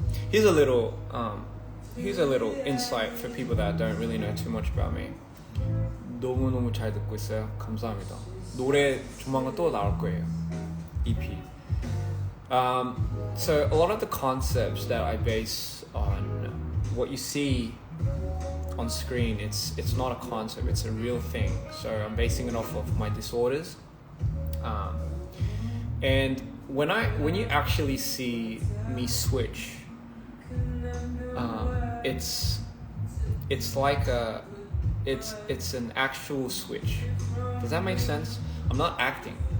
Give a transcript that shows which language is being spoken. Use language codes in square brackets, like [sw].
[en] Here's a little insight for people that don't really know too much about me. [ko] 너무너무 잘 듣고 있어요. 감사합니다. 노래 조만간 또 나올 거예요. [en] EP. So a lot of the concepts that I base on what you see on screen, it's not a concept, it's a real thing. So I'm basing it off of my disorders. And when you actually see me switch, it's like it's an actual switch. Does that make sense? I'm not acting.